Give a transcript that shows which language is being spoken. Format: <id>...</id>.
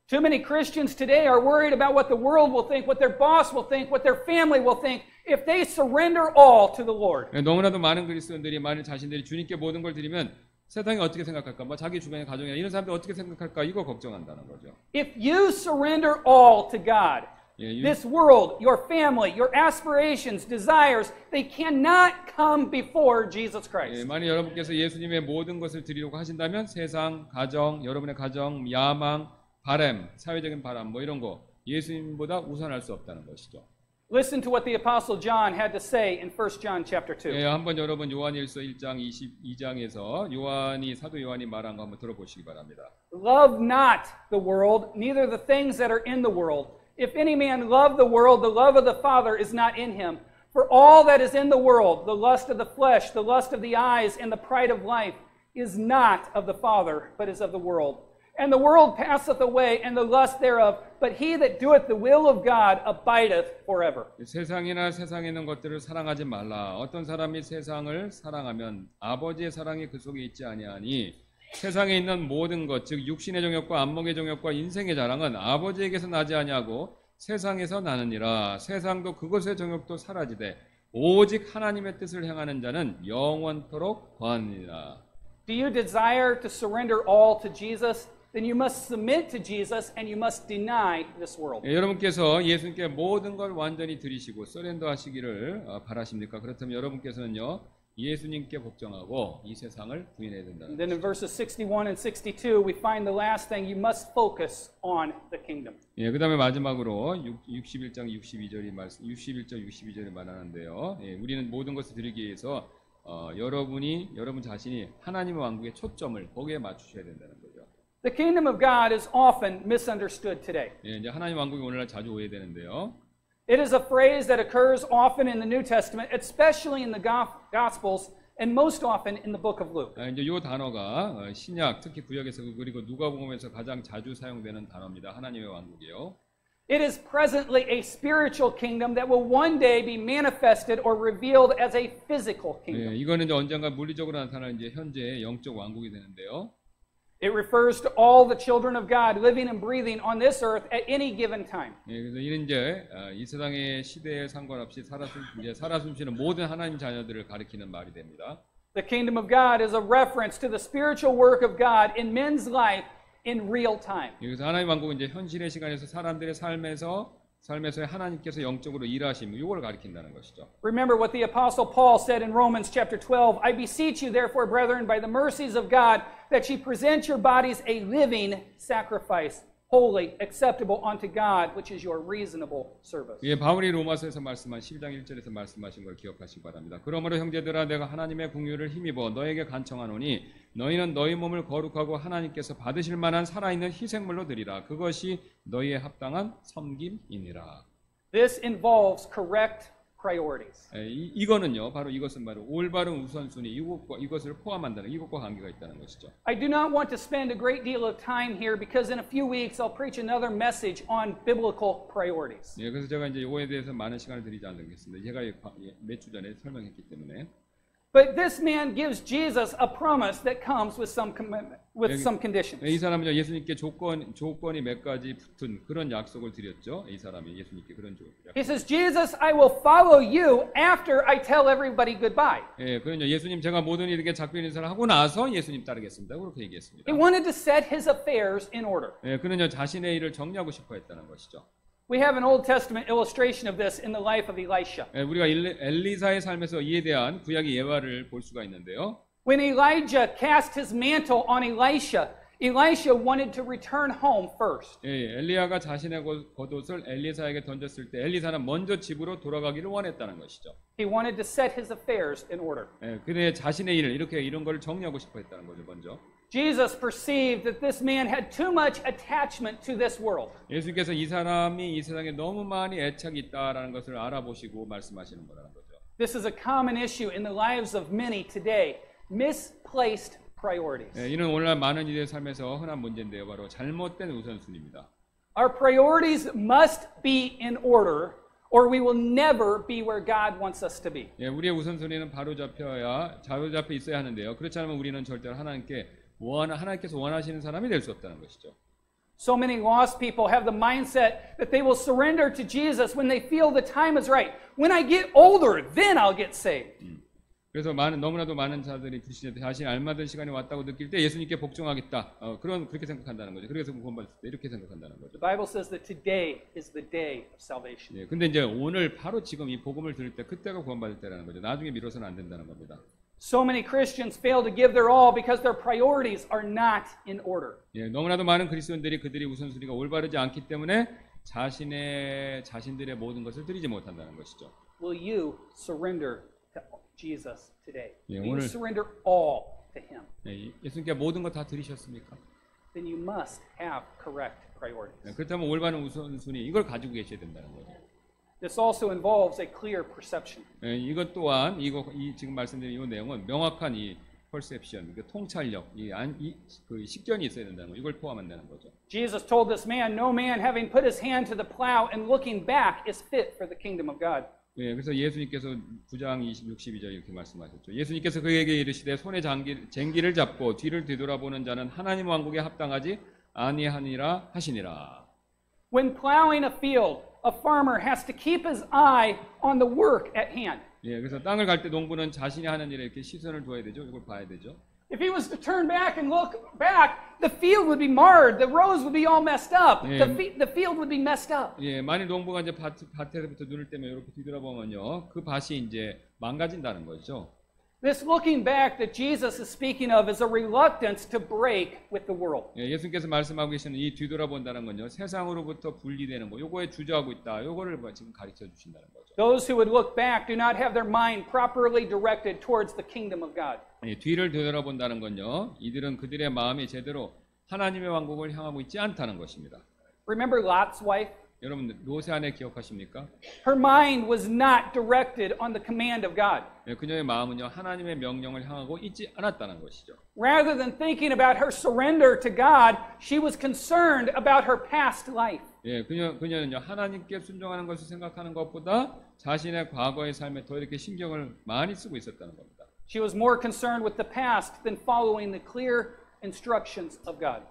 <en>Too many Christians today are worried about what the world will think, what their boss will think, what their family will think if they surrender all to the Lord.</en> <ko>예, 너무나도 많은 그리스도인들이 만약 자신들이 주님께 모든 걸 드리면 세상이 어떻게 생각할까? 뭐 자기 주변의 가정이나 이런 사람들이 어떻게 생각할까? 이거 걱정한다는 거죠.</ko> <en>If you surrender all to God,</en> <ko>예,</ko> <en>this world, your family, your aspirations, desires, they cannot come before Jesus</en> <ko>예,</ko> <en>Christ.</en> <ko>만약 여러분께서 예수님의 모든 것을 드리려고 하신다면 세상, 가정, 여러분의 가정, 야망, 바람, 사회적인 바람 뭐 이런 거 예수님보다 우선할 수 없다는 것이죠.</ko> <en>Listen to what the Apostle John had to say in 1 John chapter 2.</en> <ko>예, 한번 여러분 요한일서 1장 22장에서 사도 요한이 말한 거 한번 들어보시기 바랍니다.</ko> <en>Love not the world, neither the things that are in the world. If any man love the world, the love of the Father is not in him. For all that is in the world, the lust of the flesh, the lust of the eyes, and the pride of life, is not of the Father, but is of the world. And the world passeth away, and the lust thereof, but he that doeth the will of God abideth forever.</en> <ko>세상이나 세상에 있는 것들을 사랑하지 말라. 어떤 사람이 세상을 사랑하면 아버지의 사랑이 그 속에 있지 아니하니 세상에 있는 모든 것, 즉 육신의 정욕과 안목의 정욕과 인생의 자랑은 아버지에게서 나지 아니하고 세상에서 나느니라. 세상도 그것의 정욕도 사라지되 오직 하나님의 뜻을 행하는 자는 영원토록 거하느니라.</ko> <en>Do you desire to surrender all to Jesus? Then you must submit to Jesus and you must deny this world.</en> <ko>예, 여러분께서 예수님께 모든 걸 완전히 드리시고 서렌더 하시기를 바라십니까? 그렇다면 여러분께서는요. 예수님께 복종하고 이 세상을 부인해야 된다는</ko> <en>Then in verses 61 and 62 we find the last thing, you must focus on the kingdom.</en> <ko>예, 그다음에 마지막으로 61장 61절 62절이 말하는데요. 예, 우리는 모든 것을 드리기 위해서 여러분 자신이 하나님의 왕국의 초점을 거기에 맞추셔야 된다는 거죠.</ko> <en>The kingdom of God is often misunderstood today.</en> <ko>예, 이제 하나님 왕국이 오늘날 자주 오해되는데요.</ko> <en>It is a phrase that occurs often in the New Testament, especially in the Gospels, and most often in the book of Luke.</en> <ko>이제 이 단어가 신약 특히 구약에서 그리고 누가복음에서 가장 자주 사용되는 단어입니다. 하나님의 왕국이요.</ko> <en>It is presently a spiritual kingdom that will one day be manifested or revealed as a physical kingdom.</en> <ko>예, 이거는 이제 언젠가 물리적으로 나타나는 이제 현재의 영적 왕국이 되는데요.</ko> <en>It refers to all the children of God living and breathing on this earth at any given time.</en> <ko>예, 그래서 이는 이제 이 세상의 시대에 상관없이 살아 숨쉬는 모든 하나님 자녀들을 가리키는 말이 됩니다.</ko> <en>The kingdom of God is a reference to the spiritual work of God in men's life in real time.</en> <ko>그래서 하나님 왕국은 이제 현실의 시간에서 사람들의 삶에서 하나님께서 영적으로 일하심 이걸 가리킨다는 것이죠.</ko> <en>Remember what the apostle Paul said in Romans chapter 12, I beseech you therefore brethren by the mercies of God that ye present your bodies a living sacrifice, holy, acceptable unto God, which is your reasonable service.</en> <ko>예, 바울이 로마서에서 말씀한 11장 1절에서 말씀하신 걸 기억하시기 바랍니다. 그러므로 형제들아 내가 하나님의 긍휼을 힘입어 너에게 간청하노니 너희는 너희 몸을 거룩하고 하나님께서 받으실 만한 살아있는 희생물로 드리라. 그것이 너희의 합당한 섬김이니라.</ko> <en>This involves correct priorities.</en> <ko>예, 이거는요, 바로 이것은 바로 올바른 우선순위 이것을 포함한다는 이것과 관계가 있다는 것이죠.</ko> <en>I do not want to spend a great deal of time here because in a few weeks I'll preach another message on biblical priorities.</en> <ko>예, 그래서 제가 이제 이거에 대해서 많은 시간을 드리지 않겠습니다. 제가 몇 주 전에 설명했기 때문에.</ko> <en>But this man gives Jesus a promise that comes with some commitment, with some conditions.</en> <ko>이 사람은요, 예수님께 조건이 몇 가지 붙은 그런 약속을 드렸죠. 이 사람이 예수님께 그런</ko> <en>He says, Jesus, I will follow you after I tell everybody goodbye.</en> <ko>예, 그런요, 예수님 제가 모든 이렇게 작별 인사를 하고 나서 예수님 따르겠습니다. 그렇게 얘기했습니다.</ko> <en>He wanted to set his affairs in order.</en> <ko>예, 그는요, 자신의 일을 정리하고 싶어 했다는 것이죠.</ko> <en>We have an Old Testament illustration of this in the life of Elisha.</en> <ko>예, 우리가 엘리사의 삶에서 이에 대한 구약의 예화를 볼 수가 있는데요.</ko> <en>When Elijah cast his mantle on Elisha, Elisha wanted to return home first.</en> <ko>예, 엘리야가 자신의 겉옷을 엘리사에게 던졌을 때 엘리사는 먼저 집으로 돌아가기를 원했다는 것이죠.</ko> <en>He wanted to set his affairs in order.</en> <ko>예, 그의 자신의 일을 이런 걸 정리하고 싶어 했다는 거죠, 먼저.</ko> <en>Jesus perceived that this man had too much attachment to this world.</en> <ko>예수님께서 이 사람이 이 세상에 너무 많이 애착이 있다라는 것을 알아보시고 말씀하시는 거라는 거죠.</ko> <en>This is a common issue in the lives of many today. Misplaced priorities.</en> <ko>예, 이는 오늘날 많은 이들의 삶에서 흔한 문제인데요. 바로 잘못된 우선순위입니다.</ko> <en>Our priorities must be in order or we will never be where God wants us to be.</en> <ko>예, 우리의 우선순위는 자로잡혀 있어야 하는데요. 그렇지 않으면 우리는 절대로 하나님께서 원하시는 사람이 될 수 없다는 것이죠.</ko> <en>So many lost people have the mindset that they will surrender to Jesus when they feel the time is right. When I get older, then I'll get saved.</en> <ko>그래서 너무나도 많은 자들이 자신이 알맞은 시간이 왔다고 느낄 때 예수님께 복종하겠다. 그렇게 생각한다는 거죠. 그래서 구원받을 때 이렇게 생각한다는 거죠.</ko> <en>The Bible says that today is the day of salvation.</en> <ko>예, 근데 이제 오늘 바로 지금 이 복음을 들을 때 그때가 구원받을 때라는 거죠. 나중에 미뤄서는 안 된다는 겁니다.</ko> <en>So many Christians fail to give their all because their priorities are not in order.</en> <ko>예, 너무나도 많은 그리스도인들이 그들의 우선순위가 올바르지 않기 때문에 자신들의 모든 것을 드리지 못한다는 것이죠.</ko> <en>Will you surrender to Jesus today?</en> <ko>예,</ko> <en>Will you</en> <ko>오늘-</ko> <en>surrender all to Him?</en> <ko>예, 예수님께 모든 것 다 드리셨습니까?</ko> <en>Then you must have correct priorities.</en> <ko>예, 그렇다면 올바른 우선순위 이걸 가지고 계셔야 된다는 거죠.</ko> <en>This also involves a clear perception.</en> <ko>예, 이것 또한 지금 말씀드린 이 내용은 명확한 이 perception, 그 통찰력, 그 식견이 있어야 된다는 거. 이걸 포함한다는 거죠.</ko> <en>Jesus told this man, no man having put his hand to the plow and looking back is fit for the kingdom of God.</en> <ko>예, 그래서 예수님께서 9장 62절 이렇게 말씀하셨죠. 예수님께서 그에게 이르시되 손에 쟁기를 잡고 뒤를 뒤돌아보는 자는 하나님 왕국에 합당하지 아니하니라 하시니라.</ko> <en>When plowing a field, a farmer has to keep his eye on the work at hand.</en> <ko>예, 그래서 땅을 갈 때 농부는 자신이 하는 일에 이렇게 시선을 둬야 되죠. 이걸 봐야 되죠.</ko> <en>If he was to turn back and look back, the field would be marred, the rows would be all messed up, Yeah. the field would be messed up.</en> <ko>예, 만일 농부가 이제 밭에서부터 눈을 떼면 이렇게 뒤돌아보면요, 그 밭이 이제 망가진다는 거죠.</ko> <en>This looking back that Jesus is speaking of is a reluctance to break with the world.</en> <ko>예, 예수님께서 말씀하고 계시는 이 뒤돌아본다는 건요, 세상으로부터 분리되는 거, 요거에 주저하고 있다. 요거를 지금 가르쳐 주신다는 거죠.</ko> <en>Those who would look back do not have their mind properly directed towards the kingdom of God.</en> <ko>예, 뒤를 되돌아본다는 건요, 이들은 그들의 마음이 제대로 하나님의 왕국을 향하고 있지 않다는 것입니다.</ko> <en>Remember Lot's wife?</en> <ko>여러분 노세 아내 기억하십니까?</ko> <en>Her mind was not directed on the command of God.</en> <ko>예, 그녀의 마음은요, 하나님의 명령을 향하고 있지 않았다는 것이죠.</ko> <en>Rather than thinking about her surrender to God, she was concerned about her past life.</en> <ko>예, 그녀는요, 하나님께 순종하는 것을 생각하는 것보다 자신의 과거의 삶에 더 이렇게 신경을 많이 쓰고 있었다는 겁니다.</ko> <en>She was more concerned with the past than following the clear instructions of God.</en>